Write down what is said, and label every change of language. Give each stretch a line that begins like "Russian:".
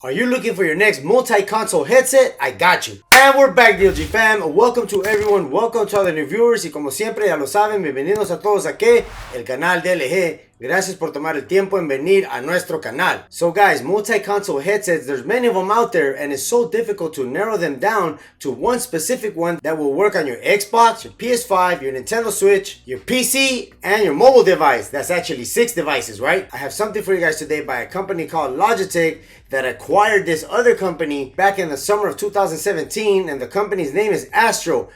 English: Are you looking for your next multi-console headset? I got you. And we're back, DLG fam. Welcome to everyone. Welcome to all the new viewers.
Spanish: Y como siempre, ya lo saben, bienvenidos a todos aquí, el canal DLG. Gracias por tomar el tiempo en venir a nuestro canal.
English: So guys, multi-console headsets, there's many of them out there, and it's so difficult to narrow them down to one specific one that will work on your Xbox, your PS5, your Nintendo Switch, your PC, and your mobile device. That's actually 6 devices, right? I have something for you guys today by a company called Logitech that acquired this other company back in the summer of 2017, and the company's name is Astro.